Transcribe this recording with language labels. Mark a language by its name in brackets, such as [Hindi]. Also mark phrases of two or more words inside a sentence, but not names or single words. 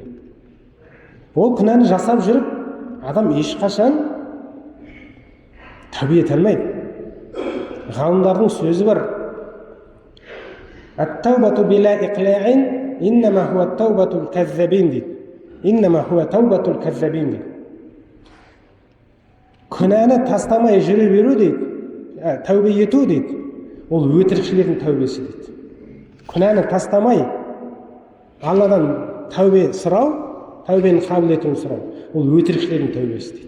[Kazakh] Ол күнәні жасап жүріп, адам ешқашан тәубе ете алмайды. Ғалымдардың сөзі бар: [Arabic] «التوبة بلا إقلاع إنما هو توبة الكذابين» дейді. إنما هو توبة الكذابين дейді. [Kazakh] Күнәні тастамай жүре беру дейді, тәубе ету дейді, ол өтірікшілердің тәубесі дейді. Күнәні тастамай Алладан тәубе сұрау, тәубені қабыл етуін сұрау, ол өтірікшілердің тәубесі дейді.